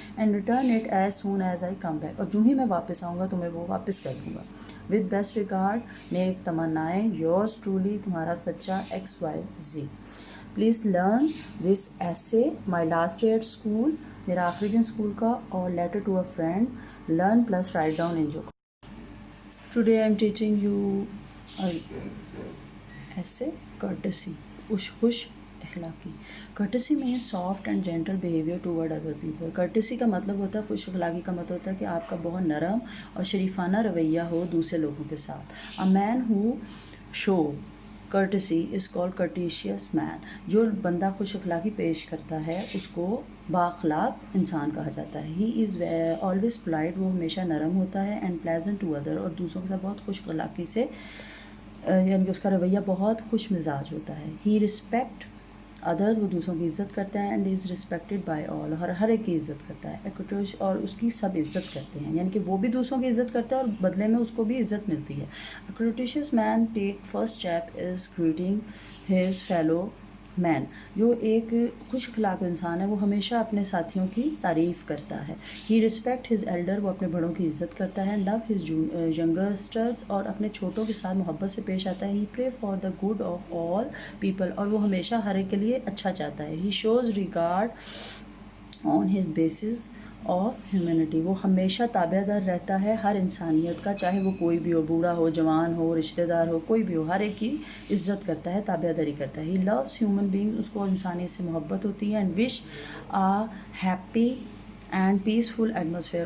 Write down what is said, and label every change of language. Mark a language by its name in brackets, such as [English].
[English] And return it as soon as I come back. [Urdu] اور جو ہی میں واپس آؤں گا تو میں وہ واپس کر دوں گا. [English] with best regard, [Urdu] neck تمنائیں، [English] yours truly, [Urdu] تمہارا سچا XYZ. [English] Please learn this essay. My last day at school, [Urdu] میرا آخری دن اسکول کا. [English] اور letter to a friend, learn plus write down enjoy. Today I am teaching you a essay, courtesy. [Urdu] خوش اخلاقی. [English] courtesy means soft and gentle behavior toward other people. [Urdu] courtesy کا مطلب ہوتا ہے، خوش اخلاقی کا مطلب ہوتا ہے کہ آپ کا بہت نرم اور شریفانہ رویہ ہو دوسرے لوگوں کے ساتھ. [English] A man who show courtesy is called courteous man. [Urdu] جو بندہ خوش اخلاقی پیش کرتا ہے اس کو بااخلاق انسان کہا جاتا ہے. [English] He is always polite. [Urdu] وہ ہمیشہ نرم ہوتا ہے. [English] And pleasant to other. [Urdu] اور دوسروں کے ساتھ بہت خوش اخلاقی سے یعنی کہ اس کا رویہ بہت خوش مزاج ہوتا ہے. [English] He respect others. [Urdu] وہ دوسروں کی عزت کرتا ہے. [English] And is respected by all. [Urdu] ہر ایک کی عزت کرتا ہے. اور اس کی سب عزت کرتے ہیں، یعنی کہ وہ بھی دوسروں کی عزت کرتا ہے اور بدلے میں اس کو بھی عزت ملتی ہے. [English] A courteous man take first step is greeting his fellow man. [Urdu] جو ایک خوش اخلاق انسان ہے وہ ہمیشہ اپنے ساتھیوں کی تعریف کرتا ہے. [English] He respect his elder. [Urdu] وہ اپنے بڑوں کی عزت کرتا ہے. [English] Love his youngsters. [Urdu] اور اپنے چھوٹوں کے ساتھ محبت سے پیش آتا ہے. [English] He pray for the good of all people. [Urdu] اور وہ ہمیشہ ہر ایک کے لیے اچھا چاہتا ہے. [English] He shows regard on his basis of humanity. [Urdu] وہ ہمیشہ تابع دار رہتا ہے ہر انسانیت کا، چاہے وہ کوئی بھی ہو، بوڑھا ہو، جوان ہو، رشتہ دار ہو، کوئی بھی ہو، ہر ایک کی عزت کرتا ہے، تابع داری کرتا ہے. [English] He loves human being. [Urdu] اس کو انسانیت سے محبت ہوتی ہے. [English] And wish a happy and peaceful atmosphere.